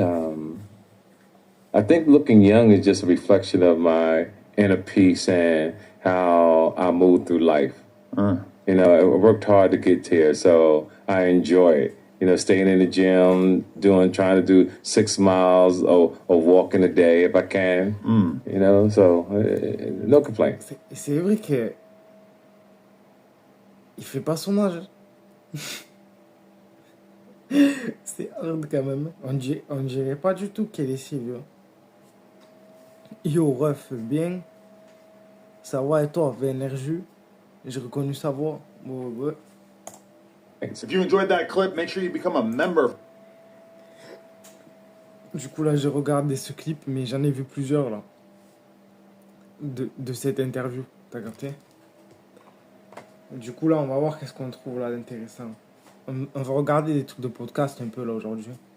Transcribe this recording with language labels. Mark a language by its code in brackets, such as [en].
[en] I think looking young is just a reflection of my inner peace and how I move through life. You know, I worked hard to get here, so I enjoy it. You know, staying in the gym, trying to do 6 miles or walking a day if I can. You know, so no complaints. [fr] C'est vrai que il fait pas son âge. C'est hard quand même. On dirait pas du tout qu'elle est si vieux. Yo, ref, bien. Ça va et toi, VNRJ? J'ai reconnu sa voix. Ouais. [en] If you enjoyed that clip, make sure you become a member. [fr] Du coup, là, j'ai regardé ce clip, mais j'en ai vu plusieurs, là. De cette interview. T'as capté? Du coup, là, on va voir qu'est-ce qu'on trouve là d'intéressant. On va regarder des trucs de podcast un peu, là, aujourd'hui.